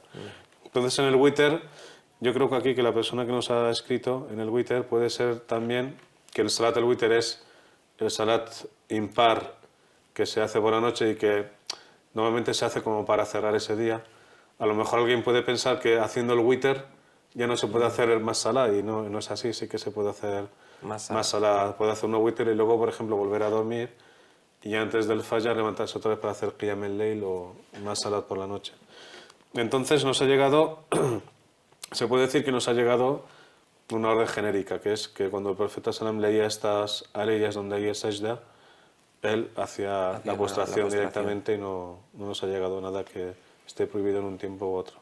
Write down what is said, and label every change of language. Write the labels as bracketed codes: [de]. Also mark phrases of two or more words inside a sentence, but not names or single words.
[es] Entonces en el witr, yo creo que aquí que la persona que nos ha escrito en el witr puede ser también que el salat del witr es el salat impar que se hace por la noche y que normalmente se hace como para cerrar ese día. A lo mejor alguien puede pensar que haciendo el witr ya no se puede hacer el más salá, y no es así, sí que se puede hacer más salá. Puede hacer uno witr y luego, por ejemplo, volver a dormir y antes del fajr levantarse otra vez para hacer [ar] قيام الليل [es] o más salat por la noche. Entonces nos ha llegado, se puede decir que nos ha llegado una orden genérica, que es que cuando el profeta Salam leía estas aleyas donde hay el sajda, él hacía Hacía la la postración postración. directamente y no nos ha llegado nada que esté prohibido en un tiempo u otro.